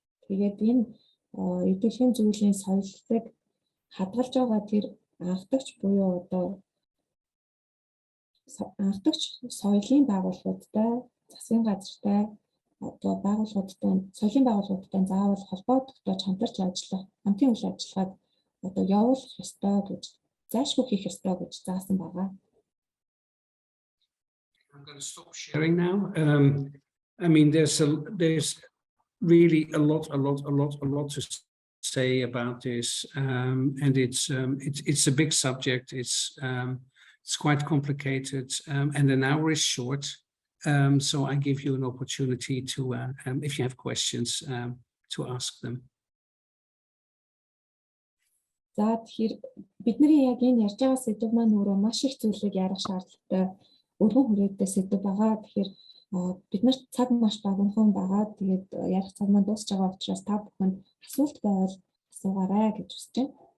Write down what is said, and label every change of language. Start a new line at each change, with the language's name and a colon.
Mongolian: Тэгээд энэ идэвхтэй зүйлийн соёлыг хадгалж байгаа тэр анхдагч буюу одоо анхдагч соёлын байгууллагуудтай, засгийн газартай одоо байгууллагуудтай, соёлын байгууллагуудтай заавал холбоо тогтоож хамтарч ажиллах, хамтын үйл ажиллагааг одоо явуулах ёстой гэж зайлшгүй хийх ёстой гэж заасан байгаа.
English: I'm going to stop sharing now. I mean, there's really a lot to say about this, and it's a big subject. It's quite complicated, and an hour is short. So I give you an opportunity to, if you have questions, to ask them.
Mongolian: За тэгэхээр бидний яг энэ ярьж байгаа сэдв маань өөрөө маш их зүйлийг ярих шаардлагатай өргөн хүрээтэй сэдв байгаа. Тэгэхээр бид нарт цаг маш богинохон байгаа. Тэгээд ярих цаг маань дуусч байгаа учраас та бүхэнд асуулт байвал асуугаарай гэж хүсэж байна.